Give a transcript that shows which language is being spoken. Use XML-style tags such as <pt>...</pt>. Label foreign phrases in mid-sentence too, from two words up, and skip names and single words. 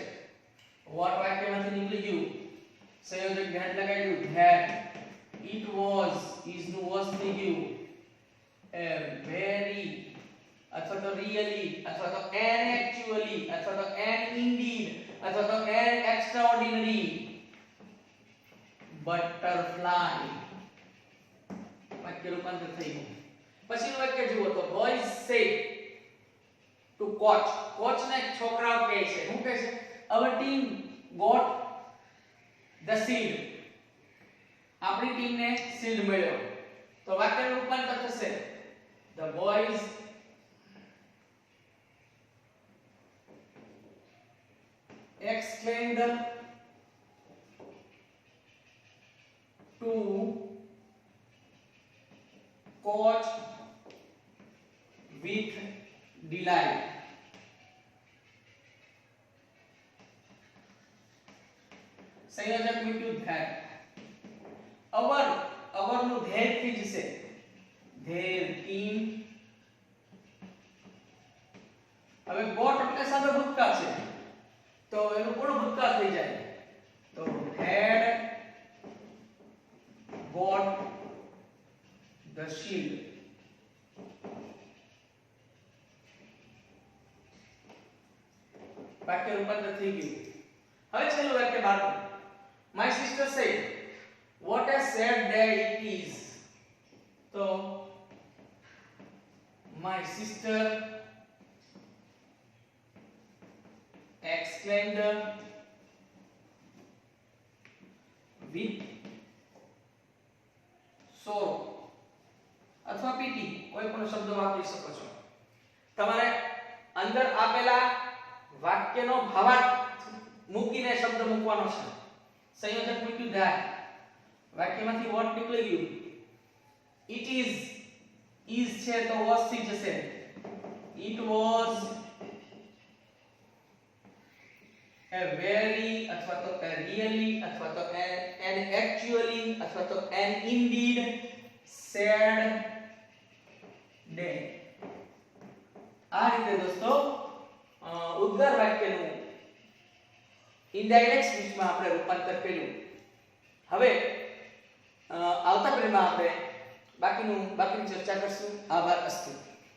<gu>what વાક્યમાંથી નીકળી ગયું, સંયોજક that લગાડ્યું</gu> <en>that it was is</en> <gu>નું was થઈ ગયું</gu> <en>a very</en> <gu>અથવા તો really અથવા તો</gu> <en>an actually</en> <gu>અથવા તો</gu> <en>an indeed</en> <gu>અથવા તો</gu> <en>an extraordinary butterfly.</en> <gu>વાક્ય રૂપાંતર થઈ ગયું. પછીનું વાક્ય જુઓ તો</gu> <en>boys said to coach.</en> <gu>coach ને છોકરાઓ કહે છે, શું કહે છે,</gu> <en>our team got the shield.</en> <gu>આપણી ટીમને શીલ્ડ મળ્યો. તો વાક્યનું રૂપાંતર થશે</gu> <en>the boys exclaimed to coach with delight.</en> <gu>સંયોજક મૂક્યું that. our નું their થઈ જશે</gu> <en>their team.</en> <gu>હવે got એટલે સાદો ભૂતકાળ છે તો એનું પૂર્ણ ભૂતકાળ થઈ જાય તો</gu> <en>had got the shield.</en> <gu>વાક્ય રૂપાંતર થઈ ગયું. હવે છેલ્લું વાક્ય બાકી.</gu> <en>my sister said what a sad day it is. તો my sister exclaimed with sorrow.</en> <gu>વાપરી શકો છો. તમારે અંદર આપેલા વાક્યનો ભાવાર્થ મૂકીને શબ્દ મૂકવાનો છે. સંયોજક મૂક્યું that, વાક્યમાંથી what નીકળી ગયું,</gu> <en>it is</en> <gu>છે તો was થી જશે.</gu> <en>It was a very</en> <gu>અથવા તો</gu> <en>a really</en> <gu>અથવા તો</gu> <en>an actually</en> <gu>અથવા તો</gu> <en>an indeed sad day.</en> <gu>આ રીતે દોસ્તો ઉદ્ગાર વાક્યનું ઇનડાયરેક્ટ સ્પીચમાં આપણે રૂપાંતર કર્યું. હવે આવતા પીરિયડમાં આપણે બાકીની ચર્ચા કરશું. આભાર. અસ્તુ.</gu>